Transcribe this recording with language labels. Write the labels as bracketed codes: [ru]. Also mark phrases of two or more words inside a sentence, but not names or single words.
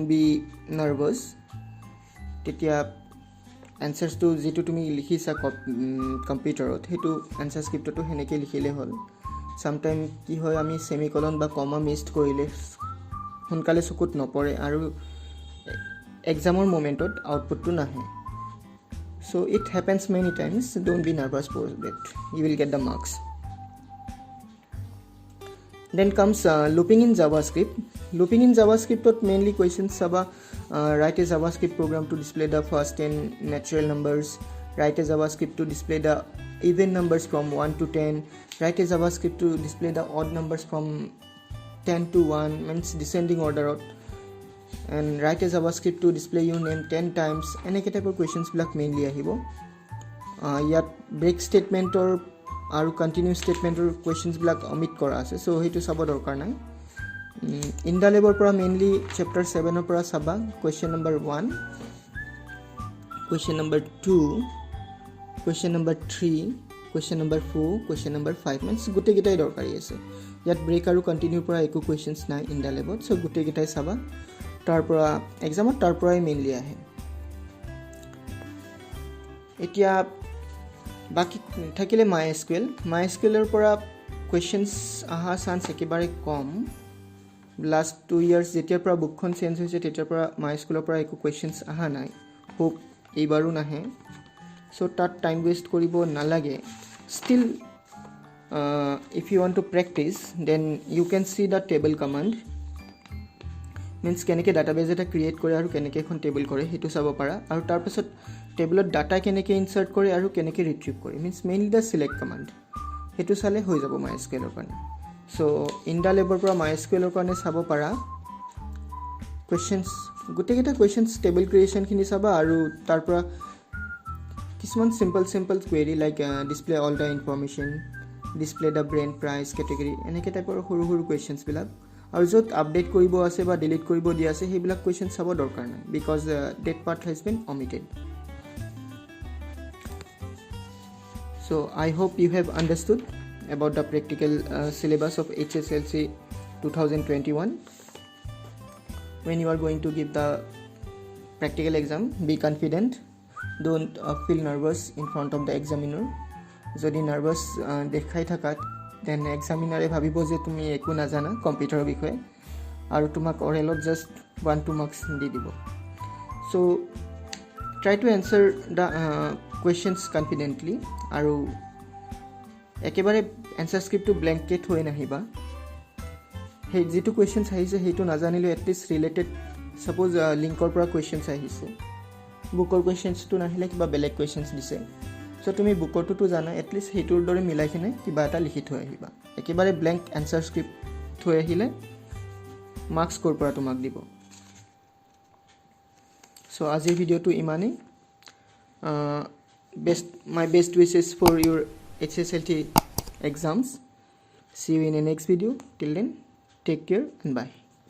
[en] be nervous [as] তেতিয়া এনসাৰ্সটো যেটো তুমি লিখিছা কম্পিউটাৰত হেতু [en] answer script [as] হেনেকে লিখিলে হ'ল সামটাইম কি হয় আমি সেমিকলন বা কমা মিসড কৰিলে সোনকালে চকুত নপৰে আৰু [en] exam moment [as] আউটপুটটো নাহে [en] so it happens many times don't be nervous for it you will get the marks then comes looping in javascript mainly questions saba write a javascript program to display the first 10 natural numbers write a javascript to display the even numbers from 1 to 10 write a javascript to display the odd numbers from 10 to 1 means descending order and write a javascript to display your name 10 times [as] এনেকে টাইপৰ questions বিলাক mainly আহিব ইয়াত [en] break statement or [as] আৰু [en] continue statement [as] questions বিলাক omit কৰা আছে সো হেতু চাব দৰকাৰ নাই [en] in the lab [as] পৰা mainly chapter 7 ৰ পৰা চাবা [en] question number 1 question number 2 question number 3 question number 4 question number 5 [as] means গুটে গিটাই দৰকাৰী আছে ইয়াত ব্ৰেক আৰু কন্টিনিউ পৰা একো questions নাই [en] in the lab [as] সো গুটে গিটাই চাবা তাৰ পৰা এক্সামত তাৰ পৰাই মেইনলি আহে এতিয়া বাকি থাকিলে MySQL এৰ পৰা questions আহা চান্স একেবাৰে কম [en] last 2 years [as] যেতিয়াৰ পৰা বুকখন চেঞ্জ হৈছে তেতিয়াৰ পৰা MySQL এৰ পৰা একো questions আহা নাই হোপ এইবাৰো নাহে সো তাত [en] time waste [as] কৰিব নালাগে [en] still if you want to practice then you can see the table command means [as] কেনেকে ডাটাবেস এটা ক্ৰিয়েট কৰে আৰু কেনেকে এখন টেবল কৰে হেতু চাব পাৰা আৰু তাৰ পাছত টেবলত ডাটা কেনেকে ইনসাৰ্ট কৰে আৰু কেনেকে ৰিট্ৰিভ কৰে [en] means mainly the select command [as] হেতু চালে হৈ যাব MySQL ৰ কাৰণে সো [en] in the lab [as] পৰা MySQL ৰ কাৰণে চাব পাৰা questions গুটেকেটা questions টেবল ক্ৰিয়েচন খিনি চাবা আৰু তাৰ পৰা কিছুমান [en] simple query like display all the information display the brand price category [as] এনেকে টাইপৰ সৰু questions বিলাক আৰু যত আপডেট কৰিব আছে বা ডিলিট কৰিব দিয়া আছে হেবিলাক কোৱেশ্চন চাব দৰকাৰ নাই [en] because that part has been omitted so I hope you have understood about the practical syllabus of HSLC 2021 when you are going to give the practical exam be confident don't feel nervous in front of the examiner [as] যদি নার্ভাস দেখাই থাকা [en] then examiner [as] ভাবিব যে তুমি একো না জানা কম্পিউটাৰৰ বিষয়ে আৰু তোমাক অৰেলত জাস্ট 1-2 মার্কস দি দিব [en] so try to answer the questions confidently [as] আৰু একেবাৰে [en] answer script [as] to blanket হৈ নাহিবা হে যেটো questions আহিছে হেটো না জানিলে [en] at least related suppose [as] লিংকৰ পৰা questions আহিছে বুকৰ questions to নাহিলে কিবা বেলেগ questions দিছে so তুমি বুকৰটো জানা [en] at least [as] হেটোৰ দৰে মিলাই কিনে কিবা এটা লিখি থৈ আহিবা একেবাৰে [en] blank answer script [as] থৈ আহিলে মার্কস কৰ পৰা তোমাক দিব [en] so [as] আজিৰ ভিডিওটো ইমানেই [en] my best wishes for your HSLT exams see you in the next video till then take care and bye